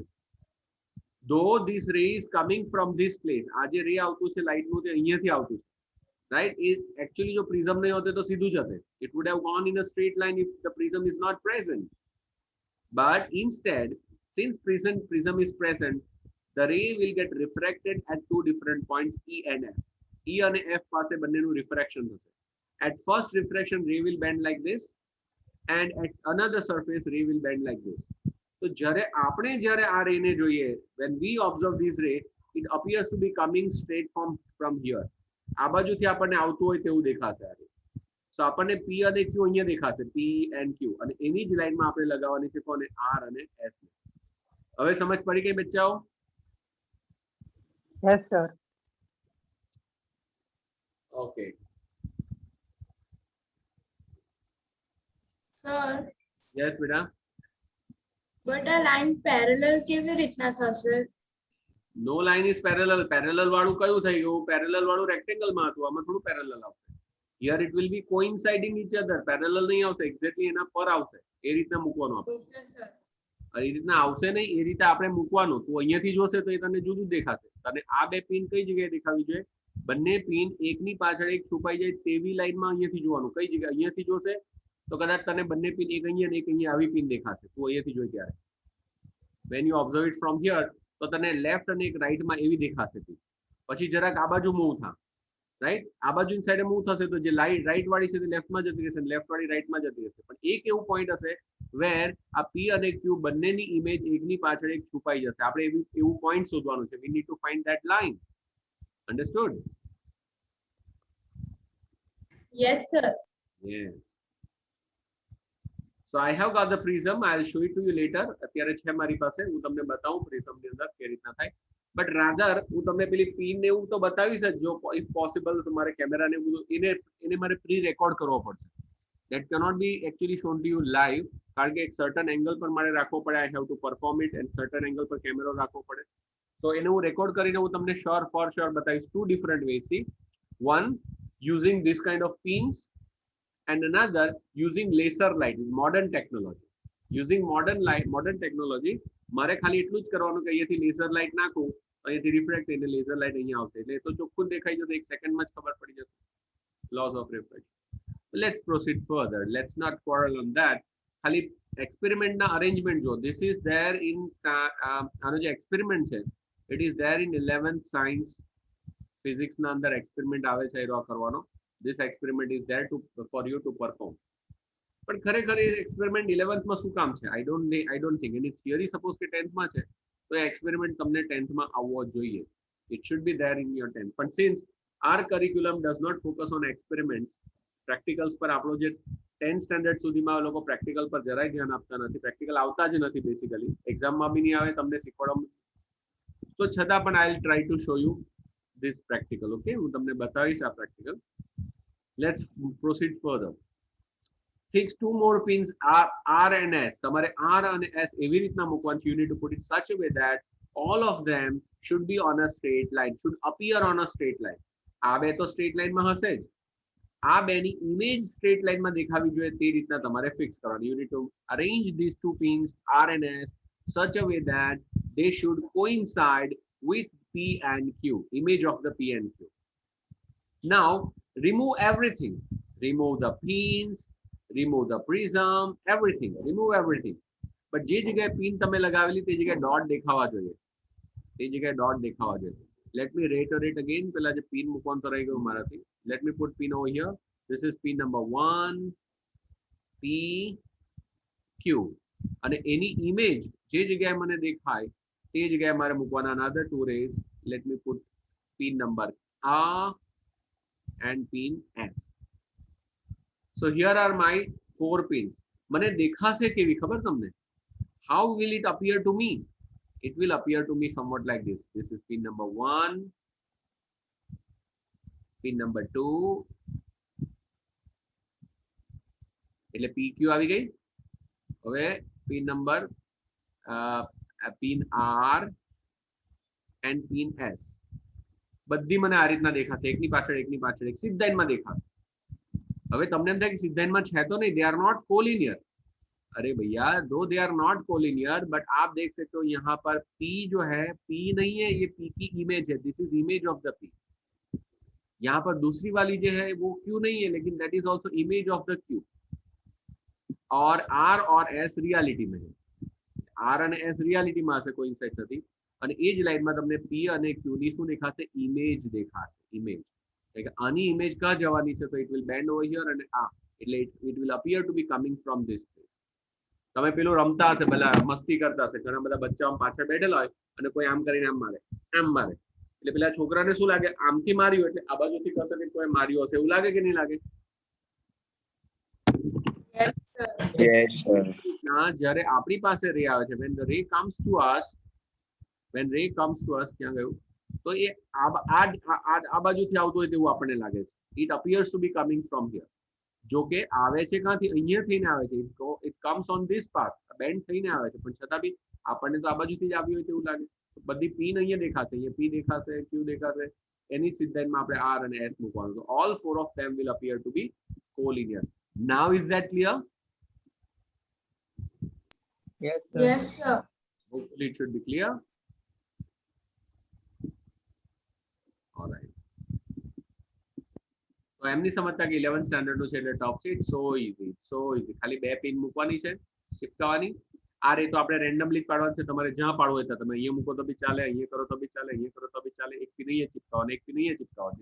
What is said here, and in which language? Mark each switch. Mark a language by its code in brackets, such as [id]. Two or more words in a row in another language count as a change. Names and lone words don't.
[en] Though this ray is coming from this place, [gu] આ જે રે આવતું છે લાઇટનું તે અહીંયાથી આવતું છે, [en] right? [gu] Actually જો પ્રિઝમ નહીં હોતે તો સીધું જતે. [en] It would have gone in a straight line if the prism is not present. But instead, since prism is present, the ray will get refracted at two different points, E and F. [gu] E અને F પાસે બંનેનું refraction થશે. [en] At first refraction, ray will bend like this, and at another surface, ray will bend like this. [gu] તો જ્યારે આપણે જ્યારે આ રે ને જોઈએ, [en] when we observe this ray, it appears to be coming straight from here. [gu] આ બાજુથી આપણને આવતું હોય તેવું દેખાશે આ રે. So આપણને P અને Q અહીંયા દેખાશે, P and Q, અને એની જ લાઈનમાં આપણે લગાવવાની છે કોને, R અને S ને. હવે સમજ પડી ગઈ બચ્ચાઓ? [en] Yes, sir. Okay. Sir, Yes બેટા. but a line parallel [gu] કેવી રીતના થશે? [en] No line is parallel. Parallel [gu] વાળું કયું થઈ ગયું? Parallel વાળું rectangle માં હતું, આમાં થોડું parallel આવશે. [en] Here it will be coinciding each other. [gu] Parallel નહીં આવશે, exactly એના પર આવશે. એ રીતના મૂકવાનું આપણે. [en] Okay, sir. [gu] એ રીતના આવશે નહીં, એ રીતે આપણે મૂકવાનું. તું અહીંયાથી જોશે તો એ તને જુદું દેખાશે. તને આ બે પિન કઈ જગ્યાએ દેખાવી જોઈએ? બંને પિન એકની પાછળ એક છુપાઈ જાય તેવી લાઈનમાં અહીંયાથી જોવાનું. કઈ જગ્યાએ? અહીંયાથી જોશે તો કદાચ તને બંને પિન એક અહીંયા ને એક અહીંયા આવી પિન દેખાશે. તું અહીંયાથી જોઈ ત્યારે [en] when you observe it from here [gu] તો તને લેફ્ટ અને એક રાઈટમાં એવી દેખાશે પિન. પછી જરાક આ બાજુ મૂવ થા, રાઈટ? આ બાજુની સાઈડે મૂવ થશે તો જે રાઈટ વાળી છે તે લેફ્ટમાં જતી રહેશે, લેફ્ટ વાળી રાઈટમાં જતી રહેશે. પણ એક એવું પોઈન્ટ હશે વેર આ P અને Q બંનેની ઇમેજ એકની પાછળ એક છુપાઈ જશે. આપણે એવું પોઈન્ટ શોધવાનું છે. [en] we need to find that line. Understood? Yes, sir. Yes. So I have got the prism. I'll show it to you later. [gu] અત્યારે છે મારી પાસે, હું તમને બતાવું પ્રિઝમ ની અંદર કેવી રીતના થાય. [en] but rather [gu] હું તમને પેલી પિન ને એવું તો બતાવીશ જ, જો [en] if possible [gu] તમારે કેમેરા ને બધું એને મારે [en] pre record [gu] કરવો પડશે. [en] that cannot be actually shown to you live, [gu] કારણ કે એક [en] certain angle [gu] પર મારે રાખવો પડે. [en] I have to perform it and certain angle [gu] પર કેમેરો રાખવો પડે. તો એને હું રેકોર્ડ કરીને હું તમને [en] for sure [gu] બતાવીશ. [en] two different ways. See, one using this kind of pins and another using laser light, modern technology. Using modern technology [gu] મારે ખાલી એટલું જ કરવાનું કે અહીંયાથી [en] laser light [gu] નાખું, અહીંયાથી રિફ્રેક્ટ થઈને [en] laser light [gu] અહીંયા આવશે, એટલે તો ચોખ્ખું દેખાઈ જશે, એક સેકન્ડમાં જ ખબર પડી જશે. [en] Laws of reflection. Let's proceed further. Let's not quarrel on that. [gu] ખાલી એક્સપેરિમેન્ટના અરેન્જમેન્ટ જો, [en] this is there in [gu] આનો જે એક્સપેરિમેન્ટ છે, [en] it is there in 11th science physics [gu] ના અંદર એક્સપેરિમેન્ટ આવે છે એરો કરવાનો. [en] This experiment is there for you to perform. [gu] પણ ખરેખર એ એક્સપેરિમેન્ટ 11th માં શું કામ છે? [en] I don't think [gu] એની થિયરી સપોઝ કે 10th માં છે, તો એ એક્સપેરિમેન્ટ તમને 10th માં આવવો જોઈએ. [en] It should be there in your 10th. But since our curriculum does not focus on experiments, practicals [gu] પર આપણો જે 10th સ્ટાન્ડર્ડ સુધીમાં લોકો પ્રેક્ટિકલ પર જરાય ધ્યાન આપતા નથી, પ્રેક્ટિકલ આવતા જ નથી બેસિકલી, એક્ઝામમાં બી નહીં આવે, તમને શીખવાડવામાં. તો છતાં પણ [en] I will try to show you this practical. Okay, [gu] હું તમને બતાવીશ આ [en] practical. Let's proceed further. Fix two more pins R and S. [gu] તમારે R અને S એવી રીતના મૂકવાનું છે. [en] You need to put it such a way that all of them should be on a straight line, should appear on a straight line. [gu] આ બે તો સ્ટ્રેટ લાઇનમાં હશે જ, આ બેની ઇમેજ સ્ટ્રેટ લાઇનમાં દેખાવી જોઈએ તે રીતના તમારે ફિક્સ કરવાની. [en] You need to arrange these two pins R and S such a way that they should coincide with P and Q, image of the P and Q. Now remove everything. Remove the pins, remove the prism, everything. Remove everything. [gu] But જે જગ્યાએ પિન તમે લગાવેલી તે જગ્યાએ ડોટ દેખાવા જોઈએ, તે જગ્યાએ ડોટ દેખાવા જોઈએ. [en] Let me reiterate again. [gu] પેલા જે પિન મૂકવાનું તો રહી ગયું મારાથી. [en] Let me put pin over here. This is pin number 1, P, Q. [gu] અને એની ઇમેજ જે જગ્યાએ મને દેખાય તે જગ્યાએ મારે મૂકવાના [en] another two rays. Let me put pin number R and pin S. So here are my 4 pins. [gu] મને દેખાશે કેવી ખબર તમને? [en] How will it appear to me? It will appear to me somewhat like this. This is pin number 1, pin number 2, [gu] એટલે PQ આવી ગઈ. [en] હવે pin number pin R and pin S. [gu] બધી મને આ રીતના દેખાશે, એકની પાછળ એક સિદ્ધ લાઈનમાં દેખાશે. હવે તમને એમ થાય કે સિદ્ધ લાઈનમાં છે તો નહીં, [en] they are not collinear. [hi] अरे भैया, [en] though they are not collinear, [hi] बट आप देख सकते हो यहाँ पर P जो है, P नहीं है, ये P की इमेज है. [en] this is image of the P. [hi] यहाँ पर दूसरी वाली जो है वो Q नहीं है, लेकिन [en] that is also image of the Q. [hi] और R और S रियालिटी में है. [gu] R અને S [hi] रियालिटी में से कोइंसाइड [gu] થતી, અને એ જ લાઈનમાં તમને P અને Q ની શું દેખાશે? ઇમેજ દેખાશે. ઇમેજ એટલે આની ઇમેજ કા જવાની છે? [en] તો it will bend over here, [gu] અને આ એટલે [en] it will appear to be coming from this place. [gu] તમે પેલું રમતા હશે, પેલા મસ્તી કરતા હશે, ઘણા બધા બચ્ચાઓ પાછળ બેઠેલા હોય અને કોઈ આમ કરીને આમ મારે, એટલે પેલા છોકરાને શું લાગે? આમથી માર્યું એટલે આ બાજુથી કશે કે કોઈ માર્યો હશે, એવું લાગે કે નહીં લાગે? [en] Yes, sir. [gu] જ્યારે આપણી પાસે રે આવે છે, [en] when the ray comes to us, [gu] ક્યાં ગયું? તો એ આ બાજુથી આવતું હોય તેવું આપણને લાગે છે. [en] It appears to be coming from here. [gu] જો કે આવે છે ક્યાંથી? અહીંયા થઈને આવે છે. [en] It comes on this path, [gu] બેન્ડ થઈને આવે છે, પણ છતાં બી આપણને તો આ બાજુથી જ આવ્યું હોય તેવું લાગે. બધી પિન અહીંયા દેખાશે, અહીંયા P દેખાશે, Q દેખાશે, એની સિદ્ધ લાઈનમાં આપણે R અને S મૂકવાનું. [en] So all 4 of them will appear to be collinear. Now is that clear? Yes, sir. Yes, sir. Hopefully it should be clear. All right. [gu] તો એમની સમજતા કે 11th સ્ટાન્ડર્ડ નું છે એટલે ટોપ છે. [en] it's so easy. [gu] ખાલી બે પિન મૂકવાની છે, ચિપકાવવાની. આ રે તો આપણે રેન્ડમલી પાડવાનું છે, તમારે જ્યાં પાડવું હોય ત્યાં તમે અહીંયા મૂકો તો બી ચાલે, અહીંયા કરો તો બી ચાલે, અહીંયા કરો તો બી ચાલે. એક પિન અહીંયા ચિપકાવવાની, એક પિન અહીંયા ચિપકાવવાની.